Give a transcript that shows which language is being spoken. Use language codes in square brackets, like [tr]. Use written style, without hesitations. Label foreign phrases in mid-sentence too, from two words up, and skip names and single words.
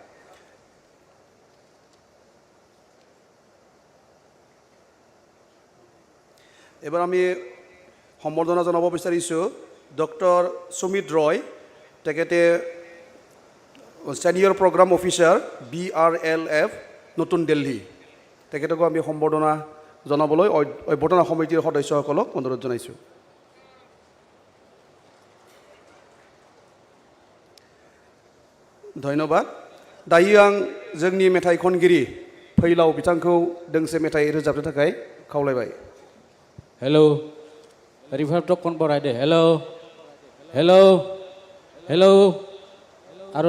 [as] এবাৰ আমি সম্বৰ্ধনা জনাব বিচাৰিছোঁ ডক্টৰ সুমিত ৰয়, তেখেতে [en] senior program officer [as] BRLF নতুন দিল্লী। তেখেতকো আমি সম্বৰ্ধনা জনাবলৈ অভ্যৰ্থনা সমিতিৰ সদস্যসকলক অনুৰোধ জনাইছোঁ। ধন্যবাদ। [brx] दायो आं जोंनि मेथाइ खनगिरि फैलाव बिथांखौ दोंसे मेथाइ रोजाबनो थाखाय खावलायबाय। हेलो रिभार्ब तो कौन बराय दे हेलो हेलो हेलो আৰু